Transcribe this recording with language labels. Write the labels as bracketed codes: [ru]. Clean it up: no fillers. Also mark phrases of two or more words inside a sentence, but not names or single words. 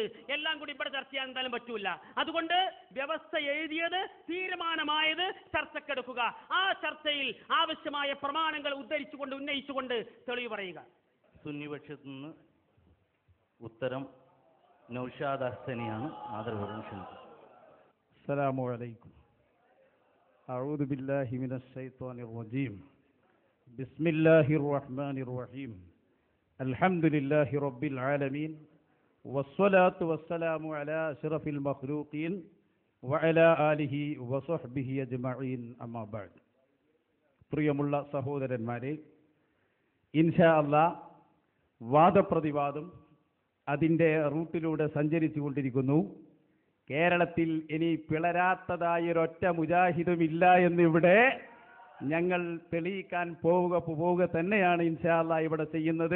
[ml] എല്ലാം കൂടി ഇവിടെ ചർച്ച ചെയ്യാൻ എന്തായാലും പറ്റൂല. അതുകൊണ്ട് വ്യവസ്ഥ എഴുതിയത്, തീരുമാനമായത് ചർച്ചക്കെടുക്കുക. ആ ചർച്ചയിൽ ആവശ്യമായ പ്രമാണങ്ങൾ ഉന്നയിച്ചുകൊണ്ട് തെളിവ് പറയുക. സുന്നിപക്ഷത്തു നിന്ന് ഉത്തരം നൗഷാദ് ഹസനിയാണ്. ആദരപൂർവ്വം ക്ഷണിക്കുന്നു. [ar] السلام عليكم. أعوذ بالله من الشيطان الرجيم. بسم الله الرحمن الرحيم. الحمد لله رب العالمين والصلاة والسلام على أشرف المخلوقين وعلى آله وصحبه أجمعين أما بعد. [ml] പ്രിയമുള്ള സഹോദരന്മാരെ, [ar] إن شاء الله [ml] വാദപ്രതിവാദം അതിൻ്റെ റൂട്ടിലൂടെ സഞ്ചരിച്ചു കൊണ്ടിരിക്കുന്നു. കേരളത്തിൽ ഇനി പിളരാത്തതായൊരൊറ്റ മുജാഹിദുമില്ല എന്നിവിടെ ഞങ്ങൾ തെളിയിക്കാൻ പോവുക തന്നെയാണ് [ar] إن شاء الله [ml] ഇവിടെ ചെയ്യുന്നത്.